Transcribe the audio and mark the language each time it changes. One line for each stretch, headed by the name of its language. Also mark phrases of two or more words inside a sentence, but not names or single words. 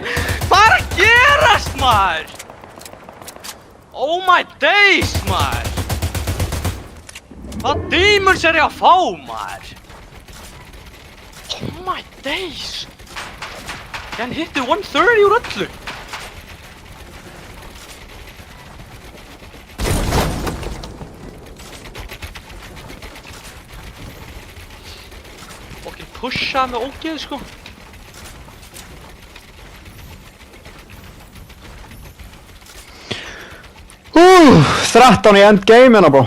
Icelandic: Hvað er að gerast maður?
English: Oh my days maður.
Icelandic: Hvað demons er ég að fá maður?
English: Oh my days.
Icelandic: Hann hitti 130 úr öllu. Pusha með ógeð sko. Uh, 13 í endgame hérna bro.